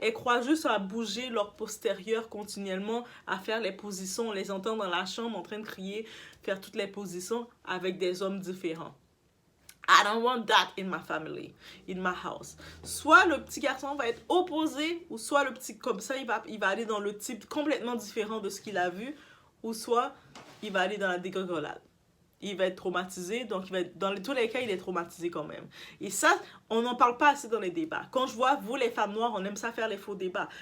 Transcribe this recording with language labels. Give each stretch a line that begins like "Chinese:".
French: Elles croient juste à bouger leur postérieur continuellement, à faire les positions. On les entend dans la chambre en train de crier, faire toutes les positions avec des hommes différents.
English: I don't want that in my family, in my house.
French: Soit le petit garçon va être opposé, ou soit le petit, comme ça, il va aller dans le type complètement différent de ce qu'il a vu, ou soit il va aller dans la dégringolade. Il va être traumatisé, donc dans tous les cas, il est traumatisé quand même. Et ça, on n'en parle pas assez dans les débats. Quand je vois, vous les femmes noires, on aime ça faire les faux débats.